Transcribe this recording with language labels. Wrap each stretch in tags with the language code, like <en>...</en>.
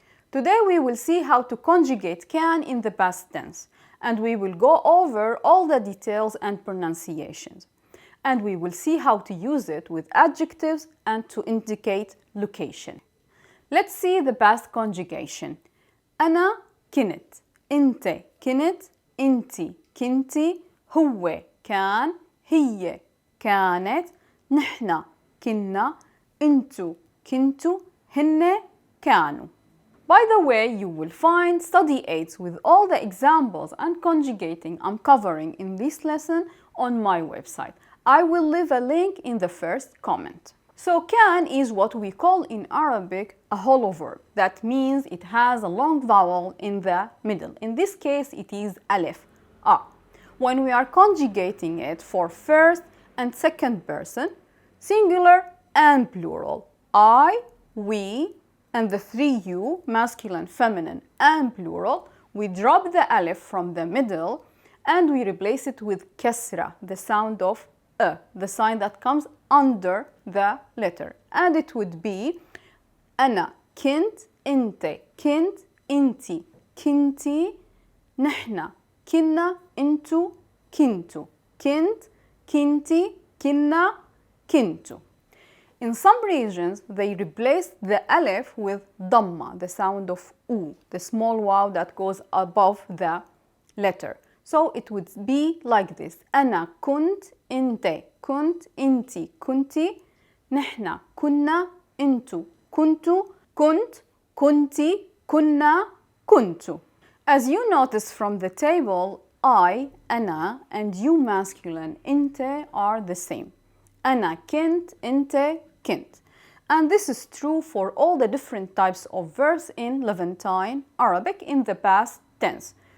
<en>Today we will see how to conjugate can in the past tense, and we will go over all the details and pronunciations. And we will see how to use it with adjectives and to indicate location. Let's see the past conjugation.</en> <ar>أنا كنت، أنت كنت، أنتي كنتي، هو كان، هي كانت، نحن كنا، أنتو كنتو، هن كانوا.</ar> <en>By the way, you will find study aids with all the examples and conjugating I'm covering in this lesson on my website. I will leave a link in the first comment. So can is what we call in Arabic a hollow verb. That means it has a long vowel in the middle. In this case, it is alif, a. When we are conjugating it for first and second person, singular and plural, I, we, and the three you, masculine, feminine, and plural, we drop the alif from the middle and we replace it with kasra, the sound of the sign that comes under the letter.</en> <ar>And it would be أنا كنت، أنت كنت، أنتي كنتي، نحن كنا، أنتو كنتو، كنت كنتي، كنا كنتو.</ar> <en>In some regions, they replaced the alif with dhamma, the sound of u, the small waw that goes above the letter. So it would be like this.</en> <ar>أنا كنت، أنت كنت، أنتي كنتي، نحن كنا، أنتو كنتو، كنت كنتي، كنا كنتو.</ar> <en>As you notice from the table, I, أنا, and you masculine, أنت are the same.</en> <ar>أنا كنت، أنت كنت.</ar> <en>And this is true for all the different types of verbs in Levantine Arabic in the past tense.</en>